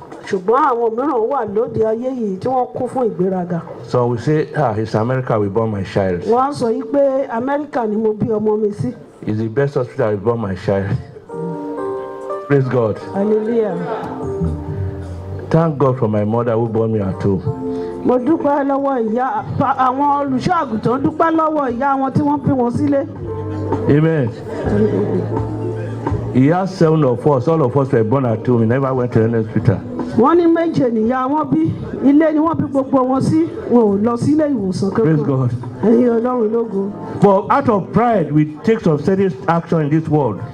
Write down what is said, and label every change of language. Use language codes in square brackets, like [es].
[yo] ṣùgbọ́n àwọn mìíràn wà lóde ayé yìí tí wọ́n kún fún ìgbéraga. [en] So we say, it's America we born my child. wọ́n á sọ yìí pé amẹ́ríkà ni mo bí ọmọ mi sí. It's the best hospital I born my child. Praise God. hallelujah. Thank God for my mother who born me at home. [yo] mo dúpẹ́ lọ́wọ́ ìyá àwọn olùṣọ́ àgùntàn dúpẹ́ lọ́wọ́ ìyá wọn tí wọ́n bí wọn sílé. [en] Amen. He has 7 of us. All of us were born at home. We never went to any hospital. [yo] wọ́n ní méje nìyá wọn bí ilé ni wọ́n bí gbogbo wọn sí wọn ò lọ sílé ìwòsàn [en] Praise [yo] kankan. [en] God. [yo] ẹ̀yin ọlọ́run lógo. [en] But out of pride, we take some serious action in this world.